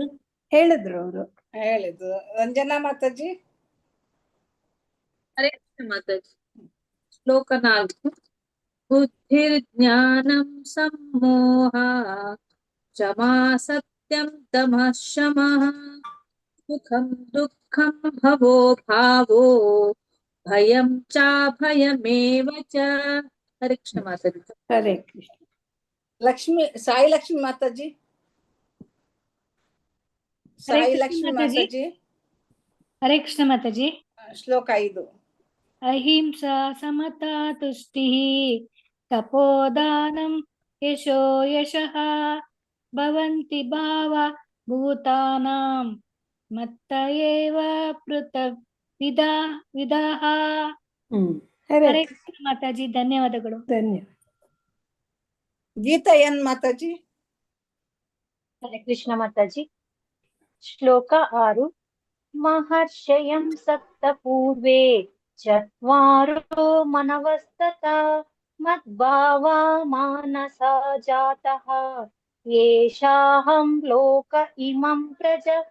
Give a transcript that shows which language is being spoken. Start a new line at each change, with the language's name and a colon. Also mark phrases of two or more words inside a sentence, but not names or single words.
Kannada: ಹೇಳಿದ್ರು ಅವರು. ಹೇಳಿದ್ದು. ರಂಜನಾ ಮಾತಾಜಿ ಹರೇ ಕೃಷ್ಣ ಮಾತಾಜಿ. ಶ್ಲೋಕ 4.
Sanskrit: ಬುದ್ಧಿರ್ಜ್ಞಾನಂ ಸಮ್ಮೋಹ ಕ್ಷಮಾ ಸತ್ಯಂ ತಮಃ ಶಮಃ ಸುಖಂ ದುಃಖಂ ಭವೋ ಭಾವೋ ಭಯಂ ಚಾಭಯಮೇವ ಚ.
Kannada: ಹರೇ ಕೃಷ್ಣ ಮಾತಾಜಿ. ಹರೇ ಕೃಷ್ಣ. ಲಕ್ಷ್ಮಿ ಸಾಯಿ ಲಕ್ಷ್ಮಿ ಮಾತಾಜಿ ಸಾಯಿ ಲಕ್ಷ್ಮಿ ಮಾತಾಜಿ ಹರೇ ಕೃಷ್ಣ ಮಾತಾಜಿ. ಶ್ಲೋಕ 5.
Sanskrit: ಅಹಿಂಸಾ ಸಮತಾ ತುಷ್ಟಿಃ ತಪೋದಾನಂ ಯಶೋ ಯಶಃ ಭವಂತಿ ಭಾವ ಭೂತಾನಾಂ ಮತ್ತ ಏವ ಪೃಥಕ್ ವಿದಃ.
Kannada: ಹರೇ ಹರೇ ಕೃಷ್ಣ ಮಾತಾಜಿ. ಧನ್ಯವಾದಗಳು. ಧನ್ಯವಾದ. ಗೀತಾ ಎನ್ ಮಾತಾಜಿ ಹರೇ ಕೃಷ್ಣ ಮಾತಾಜಿ. ಶ್ಲೋಕ 6.
Sanskrit: ಮಹರ್ಷಯಂ ಸಪ್ತ ಪೂರ್ವೇ ಚತ್ವಾರೋ ಮನವಸ್ತತ ಮದ್ಭಾವಾ ಮಾನಸಾ ಜಾತಃ ಯೇಷಾಹಂ ಲೋಕ ಇಮಂ ಪ್ರಜಃ.